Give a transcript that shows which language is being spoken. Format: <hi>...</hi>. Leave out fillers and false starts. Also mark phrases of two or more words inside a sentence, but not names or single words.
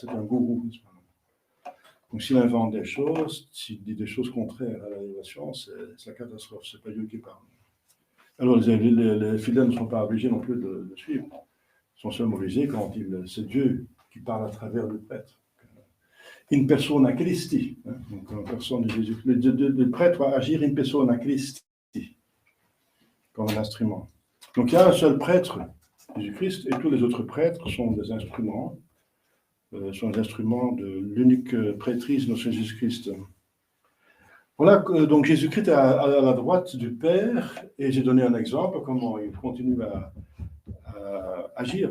<fr>C'est un gourou. Donc s'il invente des choses, s'il dit des choses contraires à la révélation, c'est la catastrophe. C'est pas Dieu qui parle. Alors les fidèles ne sont pas obligés non plus de suivre. Ils sont seulement obligés quand c'est Dieu qui parle à travers le prêtre.</fr> <la>In persona Christi.</la> <fr>Donc en personne de Jésus. Le prêtre va agir</fr> <la>in persona Christi,</la> <fr>comme un instrument. Donc il y a un seul prêtre, Jésus-Christ, et tous les autres prêtres sont des instruments, de l'unique prêtrise de notre Jésus-Christ. Voilà, donc Jésus-Christ est à la droite du Père, et j'ai donné un exemple comment il continue à agir.</fr>